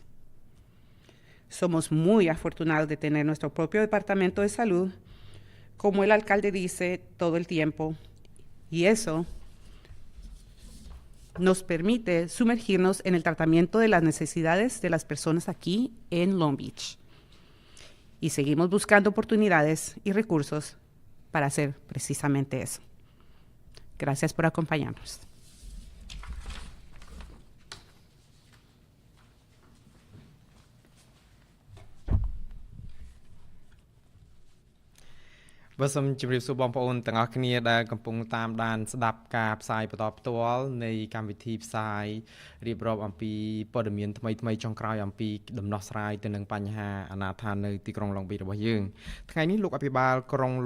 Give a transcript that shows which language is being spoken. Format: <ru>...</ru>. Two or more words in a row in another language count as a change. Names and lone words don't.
<es>Somos muy afortunados de tener nuestro propio departamento de salud, como el alcalde dice todo el tiempo, y eso nos permite sumergirnos en el tratamiento de las necesidades de las personas aquí en Long Beach. Y seguimos buscando oportunidades y recursos para hacer precisamente eso. Gracias por acompañarnos.</es> <km>Vàសូមជម្រាបសួរបងប្អូនទាំងអស់គ្នាដែលកំពុងតាមដានស្ដាប់ការផ្សាយបន្តផ្ទាល់នៃកម្មវិធីផ្សាយរៀបរាប់អំពីព័ត៌មានថ្មីៗចុងក្រោយអំពីដំណោះស្រាយទៅនឹងបញ្ហាអនាថនៅទីក្រុង Long Beach របស់យើងថ្ងៃនេះលោកអភិបាលក្រុង Long</km>